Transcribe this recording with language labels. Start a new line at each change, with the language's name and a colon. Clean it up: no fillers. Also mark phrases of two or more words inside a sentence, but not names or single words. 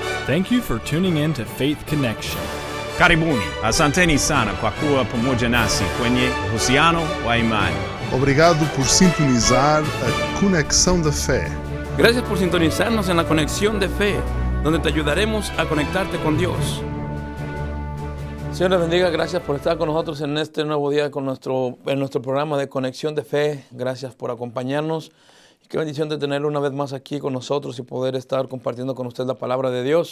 English: Thank you for tuning in to Faith Connection.
Swahili: Karibuni, asanteni sana kwa kuwa pamoja nasi kwenye uhusiano wa imani.
Portuguese: Obrigado por sintonizar a Conexão da Fé.
Spanish: Gracias por sintonizarnos en la Conexión de Fe, donde te ayudaremos a conectarte con Dios. Señor les bendiga, gracias por estar con nosotros en este nuevo día en nuestro programa de Conexión de Fe. Gracias por acompañarnos. Y qué bendición de tenerlo una vez más aquí con nosotros y poder estar compartiendo con usted la palabra de Dios.